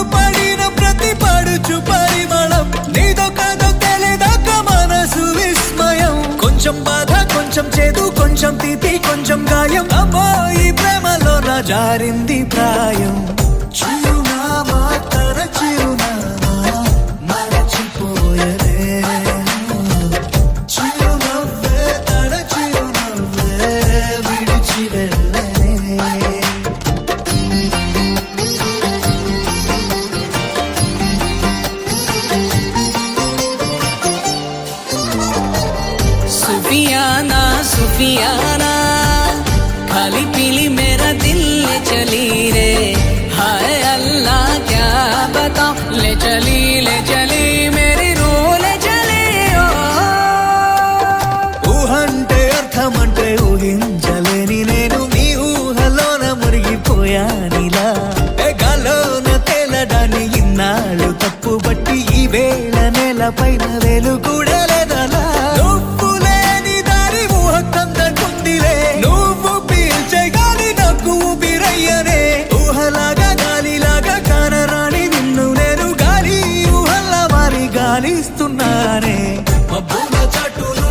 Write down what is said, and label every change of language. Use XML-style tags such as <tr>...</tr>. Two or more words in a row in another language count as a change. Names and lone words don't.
<te>పడిన ప్రతి పడుచు పరిమళం నీదో కాదో తెలియదాకా మనసు విస్మయం కొంచెం బాధ కొంచెం చేదు కొంచెం తీపి కొంచెం గాయం అమ్మో ఈ ప్రేమలో నా జారింది ప్రాయం చిరునామా తన చిరునామా మరచిపోయనే చిరునవ్వే తన చిరునవ్వే విడిచి వెళ్ళనే</te> <hi>सुफियाना सुफियाना खाली पीली मेरा दिल ले चली रे हाय अल्लाह क्या बताऊं ले चली मेरी रूह ले चली ओ</hi> <te>ఊహంటే అర్థమంటే ఊహించలేని నేను నీ ఊహలోన మురిగిపోయానిలా గాలోన తేలడాన్ని ఇన్నాళ్ళు తప్పుబట్టి ఈ వేళ నేల పైన వేలు కూడా లేదలా నువ్వు లేని దారి ఊహకందకుందిలే నువ్వు పీల్చే గాలి నాకు ఊపిరయ్యనే ఊహలాగా గాలిలాగా కానరాని నిన్ను నేను గాలి ఊహల్లా మారి గాలిస్తున్నానే మబ్బుల చాటు</te>